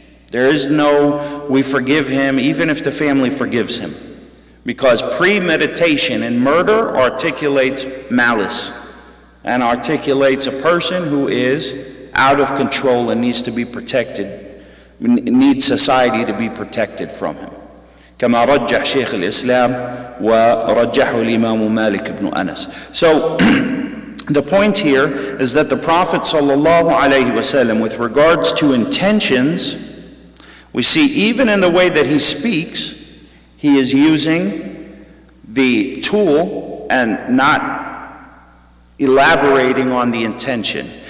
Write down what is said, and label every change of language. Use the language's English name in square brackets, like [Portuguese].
[English] There is no, we forgive him, even if the family forgives him. Because premeditation in murder articulates malice and articulates a person who is out of control and needs to be protected, needs society to be protected from him. [Arabic] كما رجح شيخ الإسلام ورجحه الإمام مالك بن أنس. [English] So the point here is that the Prophet ﷺ, with regards to intentions, we see even in the way that he speaks, he is using the tool and not elaborating on the intention.